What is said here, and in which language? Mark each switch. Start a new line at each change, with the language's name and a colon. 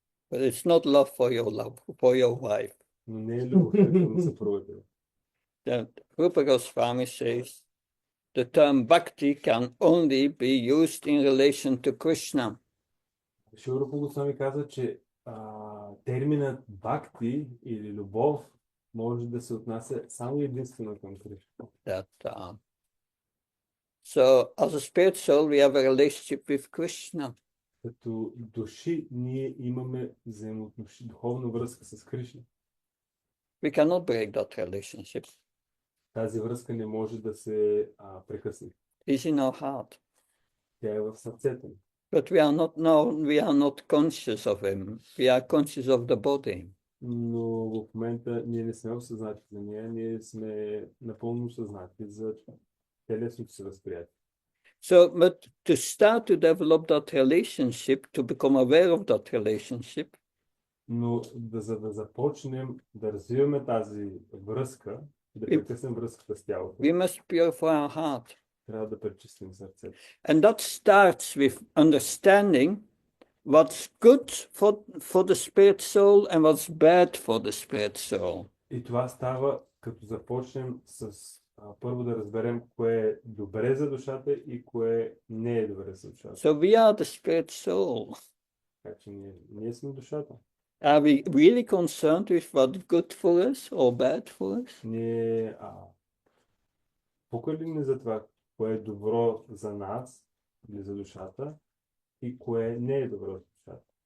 English: but it's not love for your wife.
Bulgarian: но не е любовта към съпругата.
English: The Rupa Goswami says the term bhakti can only be used in relation to Krishna.
Bulgarian: Шила Рупа Госвами каза, че терминът бхакти или любов може да се отнася само единствено към Кришна.
English: So as a spirit soul, we have a relationship with Krishna.
Bulgarian: Като души ние имаме духовна връзка с Кришна.
English: We cannot break that relationship.
Bulgarian: Тази връзка не може да се прекъсне.
English: It's in our heart.
Bulgarian: Тя е в сърцето ни.
English: But we are not conscious of him. We are conscious of the body.
Bulgarian: Но в момента ние не сме осъзнати за нея, ние сме напълно осъзнати за телесното си възприятие.
English: So, but to start to develop that relationship, to become aware of that relationship,
Bulgarian: Но за да започнем да развиваме тази връзка, да прекъснем връзката с тялото,
English: we must purify our heart.
Bulgarian: трябва да пречистим сърцето.
English: And that starts with understanding what's good for the spirit soul and what's bad for the spirit soul.
Bulgarian: И това става като започнем с първо да разберем кое е добре за душата и кое не е добре за душата.
English: So we are the spirit soul.
Bulgarian: Така че ние сме душата.
English: Are we really concerned with what's good for us or bad for us?
Bulgarian: Ние покълим ли за това, кое е добро за нас или за душата и кое не е добро за душата?